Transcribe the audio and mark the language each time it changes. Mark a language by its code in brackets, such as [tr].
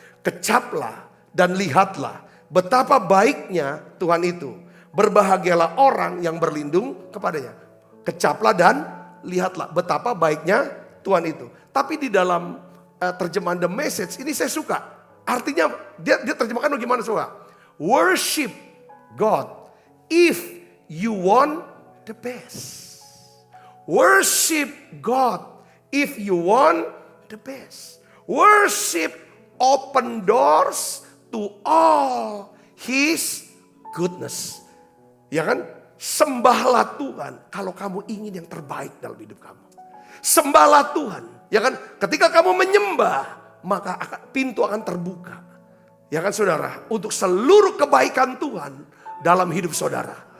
[id] Kecaplah dan lihatlah betapa baiknya Tuhan itu. Berbahagialah orang yang berlindung kepadanya. Kecaplah dan lihatlah betapa baiknya Tuhan itu. Tapi di dalam terjemahan The Message ini saya suka. Artinya dia terjemahkan bagaimana saudara? [en] Worship God if you want the best. Worship God if you want the best. Worship open doors to all His goodness. [id] Ya kan? Sembahlah Tuhan kalau kamu ingin yang terbaik dalam hidup kamu. Sembahlah Tuhan. Ya kan? Ketika kamu menyembah, maka pintu akan terbuka. Ya kan saudara? Untuk seluruh kebaikan Tuhan dalam hidup saudara.